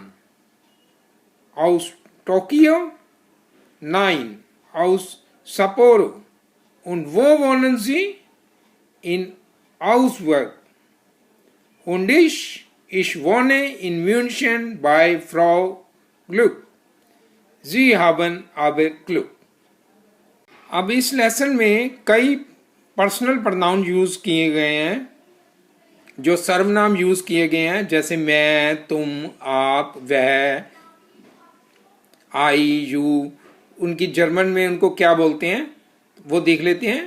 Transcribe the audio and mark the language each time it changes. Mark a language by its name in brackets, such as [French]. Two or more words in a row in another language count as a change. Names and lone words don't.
[German] Aus Tokio? Nein, aus Sapporo. Und wo wohnen Sie? In Augsburg. Und ich wohne in München bei Frau Glück. Sie haben aber Glück. [Hindi] अब इस लेसन में कई [English] personal pronoun use [Hindi] किए गए हैं। जो सर्वनाम यूज किए गए हैं जैसे मैं, तुम, आप, वह, [English] I, you, [Hindi] उनकी जर्मन में उनको क्या बोलते हैं वो देख लेते हैं।